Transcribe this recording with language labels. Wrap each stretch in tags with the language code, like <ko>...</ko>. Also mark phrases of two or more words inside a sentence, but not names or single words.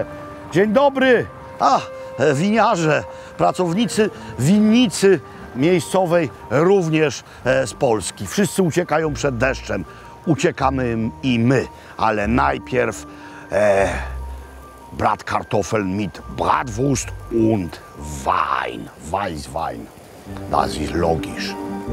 <pl>Dzień dobry! Winiarze, pracownicy winnicy miejscowej również z Polski. Wszyscy uciekają przed deszczem. Uciekamy i my, ale najpierw</pl> <de>Bratkartoffel mit Bratwurst und Wein. Weißwein. Das ist logisch.</de>